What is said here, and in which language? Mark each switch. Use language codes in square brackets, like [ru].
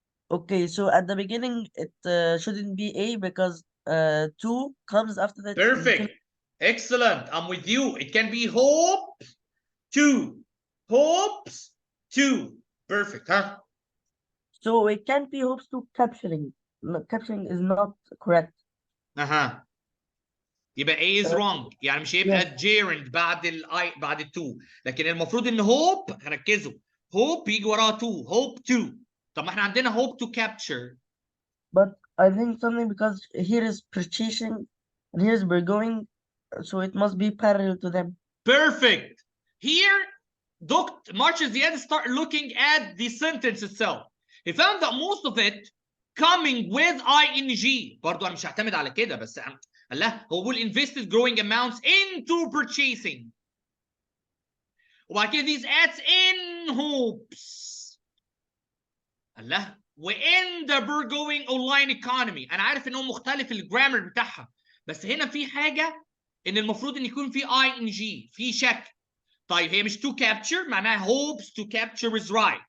[en] Okay, so at the beginning it shouldn't be A because 2 comes after that. Perfect. Excellent. I'm with you. It can be hope 2. Hopes 2. Perfect, huh? So it can't be hopes to capturing. No, capturing is not correct. [ar] يبقى [en] A is wrong، [ar] يعني مش هيبقى gerund بعد بعد ال 2، لكن المفروض ان hope، ركزوا، hope يجي وراها 2، hope 2. طب ما احنا عندنا [en] hope to capture. But I think something because here is purchasing and here is going, so it must be parallel to them. Perfect. Here, Dr. March Ziad start looking at the sentence itself. He found that most of it coming with ing. [ar] برضو انا مش هعتمد على كده، بس الله هو بيقول [en] invested growing amounts into purchasing، [ar] وبعد كده [en] these ads in hopes. الله وin the going online economy. [ar] انا عارف ان هو مختلف الجرامر بتاعها، بس هنا في حاجه ان المفروض ان يكون في ing، في شك. طيب هي مش [en] to capture معناها hopes to capture is right.